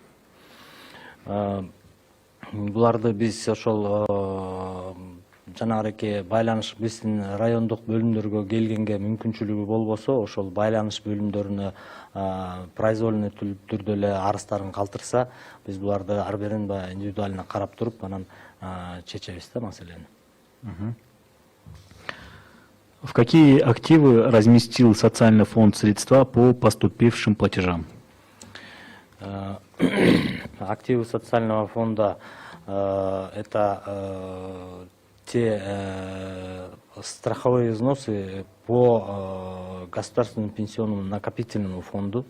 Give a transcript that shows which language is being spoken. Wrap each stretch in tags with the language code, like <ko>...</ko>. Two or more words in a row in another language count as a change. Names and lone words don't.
<ky>Буларды биз ошол жанагыреки байланыш, биздин райондук бөлүмдөргө келгенге мүмкүнчүлүгү болбосо, ошол байланыш бөлүмдөрүнө произвольный түрдө эле арыздарын калтырса, биз буларды ар бирин индивидуально карап туруп, анан чечебиз да маселени.</ky> <ru>В какие активы разместил социальный фонд средства по поступившим платежам? Активы социального фонда это те страховые взносы по государственному пенсионному накопительному фонду.</ru>